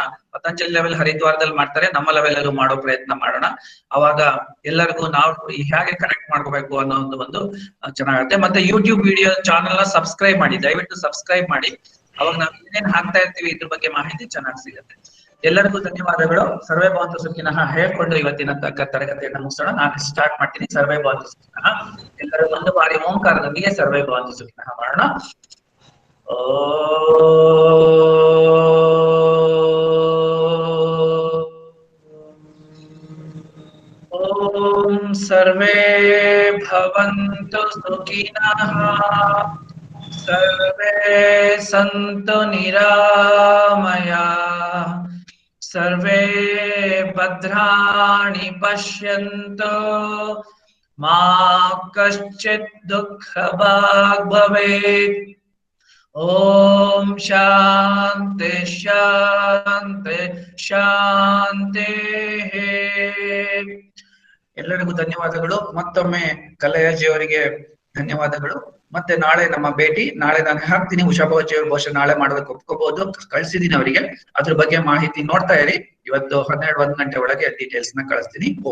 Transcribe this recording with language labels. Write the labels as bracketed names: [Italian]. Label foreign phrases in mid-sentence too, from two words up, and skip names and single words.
[Kannada] ಪತಂಜಲಿ ಲೆವೆಲ್ ಹರಿದ್ವಾರದಲ್ಲಿ ಮಾಡ್ತಾರೆ, ನಮ್ಮ ಲೆವೆಲ್ ಅಲ್ಲೂ ಮಾಡೋ ಪ್ರಯತ್ನ ಮಾಡೋಣ. ಅವಾಗ ಎಲ್ಲರಿಗೂ ನಾವು ಹೇಗೆ ಕನೆಕ್ಟ್ ಮಾಡ್ಕೋಬೇಕು ಅನ್ನೋ ಒಂದು ಚೆನ್ನಾಗುತ್ತೆ. ಮತ್ತೆ ಯೂಟ್ಯೂಬ್ [English] video channel [Kannada] ನ ಸಬ್ಸ್ಕ್ರೈಬ್ ಮಾಡಿ, ದಯವಿಟ್ಟು ಸಬ್ಸ್ಕ್ರೈಬ್ ಮಾಡಿ. ಅವಾಗ ನಾವು ಏನೇನ್ ಹಾಕ್ತಾ ಇರ್ತೀವಿ ಇದ್ರ ಬಗ್ಗೆ ಮಾಹಿತಿ ಚೆನ್ನಾಗಿ ಸಿಗುತ್ತೆ. ಎಲ್ಲರಿಗೂ ಧನ್ಯವಾದಗಳು. [Sanskrit] सर्वे भवन्तु सुखिनः [Kannada] ಹೇಳ್ಕೊಂಡು ಇವತ್ತಿನ ತರಗತಿಯನ್ನು ಮುಗಿಸೋಣ. ನಾನು ಸ್ಟಾರ್ಟ್ ಮಾಡ್ತೀನಿ. [Sanskrit] सर्वे भवन्तु सुखिनः. [Kannada] ಎಲ್ಲರೂ ಒಂದು ಬಾರಿ ಓಂಕಾರದೊಂದಿಗೆ [Sanskrit] सर्वे भवन्तु सुखिनः [Kannada] ಮಾಡೋಣ. [Sanskrit] ओं सर्वे भवन्तु सुखिनः सर्वे सन्तु निरामयाः सर्वे भद्राणि पश्यन्तु मा कश्चित् दुःखभाग् भवेत्. ओं शान्ति शान्ति शान्ति. [Kannada] ಎಲ್ಲರಿಗೂ ಧನ್ಯವಾದಗಳು. ಮತ್ತೊಮ್ಮೆ ಕಲಯಜಿ ಅವರಿಗೆ ಧನ್ಯವಾದಗಳು. ಮತ್ತೆ ನಾಳೆ ನಮ್ಮ ಭೇಟಿ. ನಾಳೆ ನಾನು ಹಾಕ್ತೀನಿ. ಉಷಾ ಭಗತ್ ಅವ್ರ ಬಹುಶಃ ನಾಳೆ ಮಾಡೋದಕ್ಕೆ ಒಪ್ಕೋಬಹುದು. ಕಳ್ಸಿದೀನಿ ಅವರಿಗೆ. ಅದ್ರ ಬಗ್ಗೆ ಮಾಹಿತಿ ನೋಡ್ತಾ ಇರಿ. ಇವತ್ತು 12-1 ಗಂಟೆ ಒಳಗೆ ಡೀಟೇಲ್ಸ್ ನ ಕಳಿಸ್ತೀನಿ.